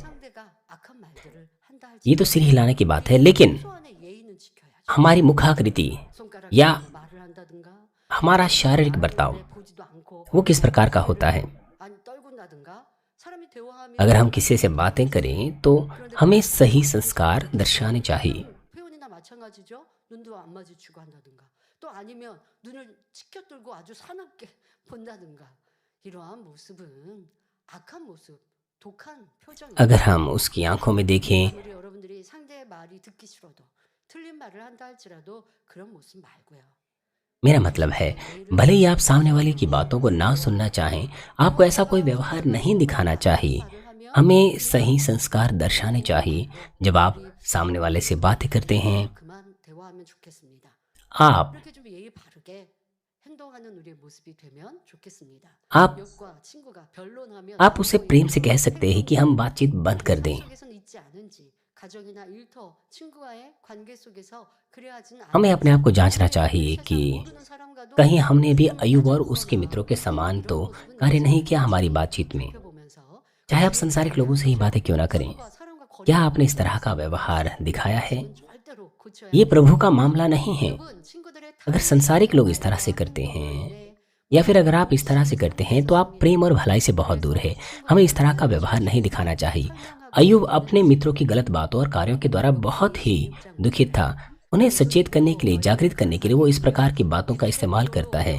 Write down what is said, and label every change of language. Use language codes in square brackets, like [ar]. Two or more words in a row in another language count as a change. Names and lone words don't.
[hi] ये तो सिर हिलाने की बात है, लेकिन हमारी मुखाकृति या हमारा शारीरिक बर्ताव वो किस प्रकार का होता है? अगर हम किसी से बातें करें तो हमें सही संस्कार दर्शाने चाहिए। [ko] 표현이나 마찬가지죠. 눈도 안 마주치고 한다든가 또 아니면 눈을 치켜들고 아주 사납게 본다든가 이러한 모습은 악한 모습, 독한 [hi] अगर [ko] 표정입니다. [hi] हम उसकी आंखों में देखें, [ko] 아무리 여러분들이 상대의 말이 듣기 싫어도 틀린 말을 한다 할지라도 그런 모습 말고요. [hi] मेरा मतलब है, [ko] 예의를 [hi] भले ही आप सामने वाले की [ko] 지키고 [hi] बातों को ना सुनना चाहें, आपको ऐसा कोई व्यवहार नहीं दिखाना चाहिए। [ko] 말을 하면 [hi] हमें सही संस्कार दर्शाने चाहिए। जब आप [ko] 우리 [hi] सामने वाले से बातें करते हैं, [ko] 그만 대화하면 좋겠습니다. [hi] आप [ko] 이렇게 좀 예의 바르게 행동하는 우리의 모습이 되면 좋겠습니다. [hi] आप [ko] 가족과 친구가 변론하면 [hi] आप उसे प्रेम से कह सकते हैं कि हम बातचीत बंद कर [ko] 삶 [hi] दें। [ko] 속에서는 있지 않은지 가정이나 일터 친구와의 관계 속에서 그래야지는 [hi] हमें अपने आप [ko] 않은지 [hi] को जांचना [ko] 우리 [hi] चाहिए [ko] 세상 [hi] कि [ko] 모르는 사람과도 [hi] कहीं हमने भी [ko] 서로 [hi] अयूब और [ko] 따질 [hi] उसके [ko] 거나 [hi] मित्रों के समान तो [ko] 이런 모습은 [hi] कार्य नहीं [ko] 있지 [hi] किया हमारी [ko] 않은지 [hi] बातचीत में। [ko] 살펴보면서 [hi] चाहे आप [ko] 예의 [hi] संसारिक [ko] 바르게 [hi] लोगों से ही बातें क्यों ना [ko] 하면서 [hi] करें, [ko] 서로가 사람과 [hi] क्या [ko] 거리를 [hi] आपने इस तरह का [ko] 두면서 [hi] व्यवहार दिखाया है? [ko] 모습은 절대로 고쳐야 [hi] ये [ko] 합니다. [hi] प्रभु का मामला नहीं है। [ko] 여러분 친구들의 [hi] अगर [ko] 다른 [hi] संसारिक लोग इस तरह से [ko] 말과 [hi] करते [ko] 행동으로 [hi] हैं [ko] 인해 [hi] या फिर अगर आप [ko] 우리는 [hi] इस तरह से करते हैं तो आप प्रेम और भलाई से बहुत दूर है। हमें इस तरह का व्यवहार नहीं दिखाना चाहिए। अयूब अपने मित्रों की गलत बातों और कार्यों के द्वारा बहुत ही दुखित था। उन्हें सचेत करने के लिए, जागृत करने के लिए वो इस प्रकार की बातों का इस्तेमाल करता है।